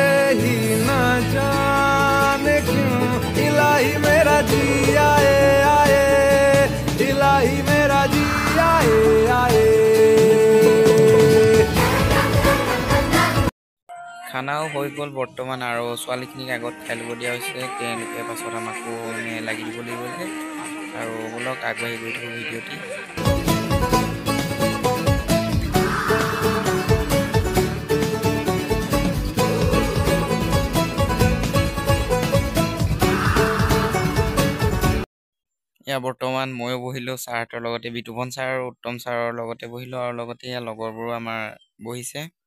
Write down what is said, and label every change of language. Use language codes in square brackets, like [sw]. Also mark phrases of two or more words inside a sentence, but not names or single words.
[hi] ही ना जाने क्यों इलाही मेरा जी आए आए इलाही मेरा जी आए आए [as] খানাও হৈ গ'ল বৰ্তমান আৰু ছোৱালীখিনিক আগত খাই ল'ব দিয়া হৈছে তেওঁলোকে পাছত আমাকো লাগি দিব লাগিব যে আৰু বলক আগবাঢ়ি গৈ থাকোঁ ভিডিঅ'টি ইয়া বৰ্তমান ময়ো বহিলোঁ ছাৰহঁতৰ লগতে বিতুপন ছাৰ আৰু উত্তম ছাৰৰ লগতে বহিলোঁ আৰু লগতে ইয়াৰ লগৰবোৰো আমাৰ বহিছে